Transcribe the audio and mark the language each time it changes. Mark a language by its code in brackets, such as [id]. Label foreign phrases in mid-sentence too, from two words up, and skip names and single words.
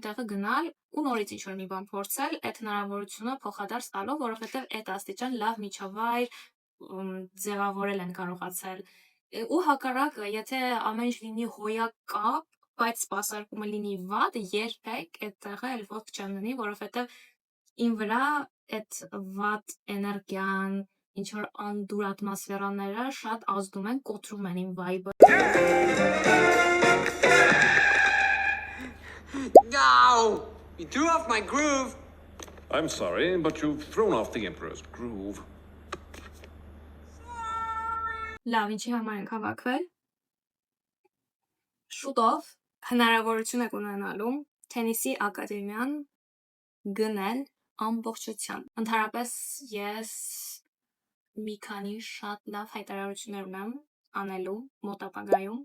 [hy] տեղը գնալ ու նորից ինչ-որ մի բան փորձել, այդ հնարավորությունը փոխադարձ տալով, որովհետև այդ աստիճան լավ միջավայր ձևավորել են կարողացել։ Ու հակառակը, եթե ամեն ինչ լինի հոյակապ, բայց սպասարկումը լինի վատ, երբեք այդ տեղը էլ ոտք չեմ դնի, որովհետև իմ վրա այդ վատ էներգիան, ինչ-որ անդուր ատմոսֆերաները շատ ազդում են, կոտրում են իմ վայբը։ [en] No! You threw off my groove! I'm sorry, but you've thrown off the Emperor's groove. [hy] Լավ, ինչի համար ենք հավաքվել։ Շուտով հնարավորություն եք ունենալու Թենիսի ակադեմիան գնել ամբողջության։ Ընդհանրապես ես մի քանի շատ լավ հայտարարություններ ունեմ անելու մոտ ապագայում,